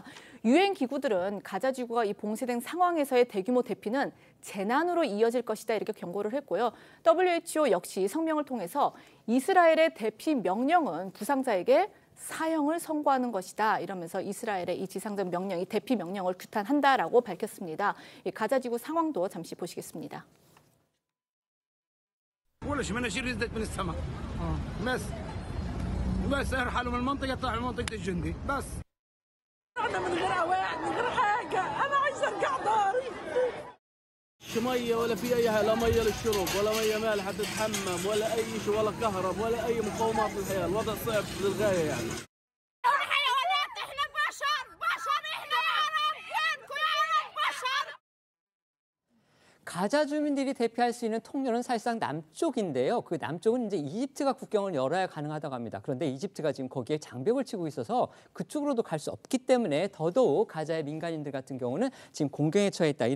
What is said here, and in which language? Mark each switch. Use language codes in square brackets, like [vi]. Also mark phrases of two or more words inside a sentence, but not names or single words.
[ko] 유엔 기구들은 가자지구가 이 봉쇄된 상황에서의 대규모 대피는 재난으로 이어질 것이다 이렇게 경고를 했고요. WHO 역시 성명을 통해서 이스라엘의 대피 명령은 부상자에게 사형을 선고하는 것이다 이러면서 이스라엘의 이 지상전 명령, 이 대피 명령을 규탄한다라고 밝혔습니다. 이 가자지구 상황도 잠시 보시겠습니다. [ar] ولا شو مناشير نزلت من السماء بس ارحلوا من المنطقه طلعوا منطقه الجندي بس انا من غير واحد من غير حاجه انا عايز ارجع داري شو ميه ولا في اي لا ميه للشرب ولا ميه مالحه تتحمم ولا اي شيء ولا كهرب ولا اي مقومات للحياه الوضع صعب للغايه يعني [ko] 가자 주민들이 대피할 수 있는 통로는 사실상 남쪽인데요. 그 남쪽은 이제 이집트가 국경을 열어야 가능하다고 합니다. 그런데 이집트가 지금 거기에 장벽을 치고 있어서 그쪽으로도 갈 수 없기 때문에 더더욱 가자의 민간인들 같은 경우는 지금 공경에 처해 있다.